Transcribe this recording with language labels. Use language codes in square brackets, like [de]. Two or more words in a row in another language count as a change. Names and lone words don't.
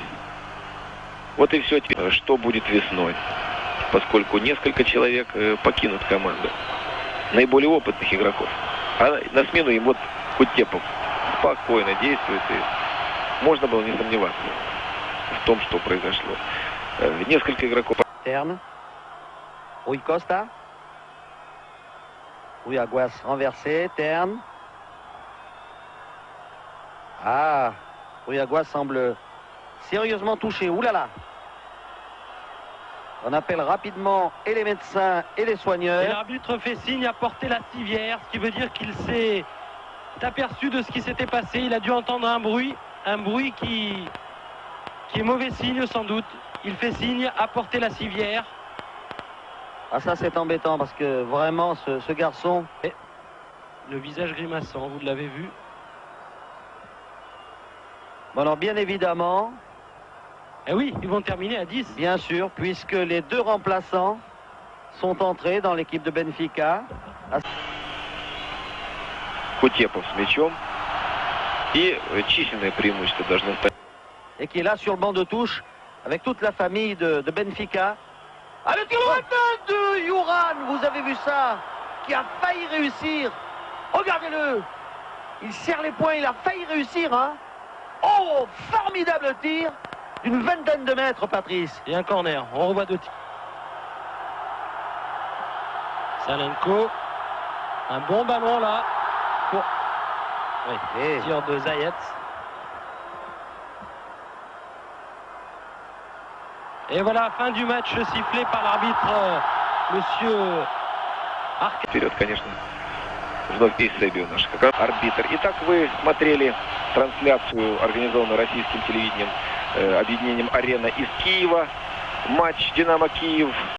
[ru] Вот и все. Что будет весной? Поскольку несколько человек покинут команду. Наиболее опытных игроков. А на смену им вот Кутепов спокойно действует. И можно было не сомневаться в том, что произошло. Несколько игроков. [fr] Terne. Rui Costa. Rui Aguas renversé. Terne. Ah, Rui Aguas semble sérieusement touché. Ouh là là. On appelle rapidement et les médecins et les Et soigneurs. l'arbitre fait signe à porter la civière, ce qui veut dire qu'il s'est aperçu de ce qui s'était passé. Il a dû entendre un bruit qui est mauvais signe sans doute. Il fait signe à porter la civière. Ah, ça c'est embêtant parce que vraiment ce garçon. Le visage grimaçant, vous l'avez vu. Bon, alors bien évidemment, Eh oui, ils vont terminer à 10. bien sûr, puisque les deux remplaçants sont entrés dans l'équipe de Benfica. [ru] Кутепов с мячом. И численное преимущество должно стать. [fr] Et qui est là sur le banc de touche avec toute la famille de Benfica. Ah, le tir de Juran, vous avez vu ça, qui a failli réussir. Regardez-le, il serre les poings, il a failli réussir, hein. Oh, formidable tir d'une vingtaine de mètres, Patrice. Et un corner. On revoit deux tirs. Salenko. Un bon ballon là. Pour... Oui, Et tir de Zayet. Et voilà, fin du match sifflé par l'arbitre, monsieur Arca. [ru] Вперед, конечно. Вновь Эйсебио наш как раз арбитр. Итак, вы смотрели трансляцию, организованную российским телевидением, объединением «Арена» из Киева. Матч «Динамо Киев».